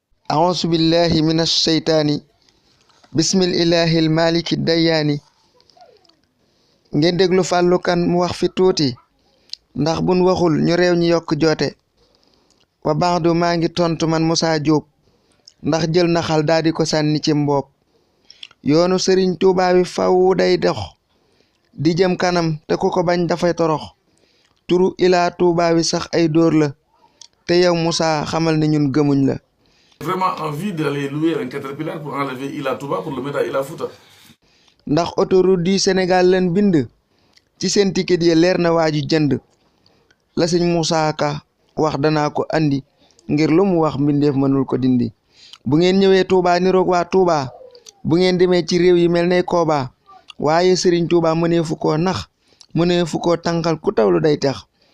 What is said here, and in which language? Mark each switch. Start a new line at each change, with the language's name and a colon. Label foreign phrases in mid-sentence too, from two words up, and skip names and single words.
Arabic: أعوذ بالله من الشيطان. بسم الإله المالك الديان.
Wolof: Ngeen déglu Fallou Kane mu wax fi tuuti, ndax buñ waxul ñu réew ñi yokk joote. Wa baadu maa ngi tontu man Moussa Diop, ndax jël na xal daal di ko sànni ci mboob. Yoonu Serigne Touba wi faw day dox, di jëm kanam te ku ko bañ dafay torox. Turu Ila Touba wi sax ay dóor la, te yow Moussa xamal ne ñun gëmuñ la.
French: Vraiment envie d'aller louer un caterpillar pour enlever Ila Touba pour le mettre à Ila Fouta.
Wolof: Ndax
French: autoroute du Sénégal
Wolof: lañ bind, ci seen ticket yi leer na waaju jënd. La sëñ Moussa Ka wax danaa ko andi, ngir lu mu wax mbindeef mënul ko dindi. Bu ngeen ñëwee Touba niroog waa Touba, bu ngeen demee ci réew yi mel ne Koba, waaye Serigne Touba mëneefu koo nax, mëneefu koo tànqal ku tawlu day tax.